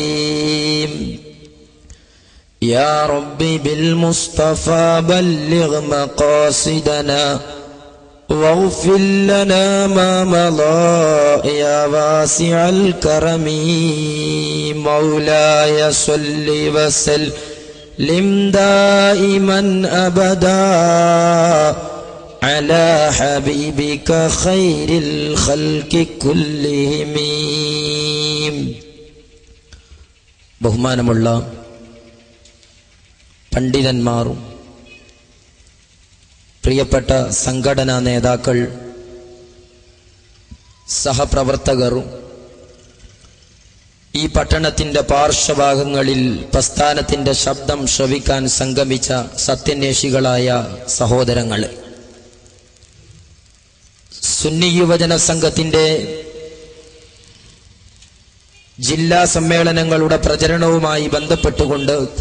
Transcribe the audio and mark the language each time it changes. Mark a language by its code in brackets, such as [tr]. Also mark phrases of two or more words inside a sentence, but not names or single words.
[ar] يا ربي بالمصطفى بلغ مقاصدنا واغفر لنا ما مضى يا واسع الكرم. مولاي صل وسلم دائما أبدا على حبيبك خير الخلق كلهم. [ml] ബഹുമാനമുള്ള പണ്ഡിതന്മാരും പ്രിയപ്പെട്ട സംഘടനാ നേതാക്കൾ, സഹപ്രവർത്തകർ, ഈ പട്ടണത്തിന്റെ പാർശ്വഭാഗങ്ങളിൽ പ്രസ്ഥാനത്തിന്റെ ശബ്ദം ശ്രവിക്കാൻ സംഗമിച്ച സത്യന്വേഷികളായ സഹോദരങ്ങൾ, സുന്നി യുവജന സംഘത്തിന്റെ ജില്ലാ സമ്മേളനങ്ങളുടെ പ്രചരണവുമായി ബന്ധപ്പെട്ടുകൊണ്ട്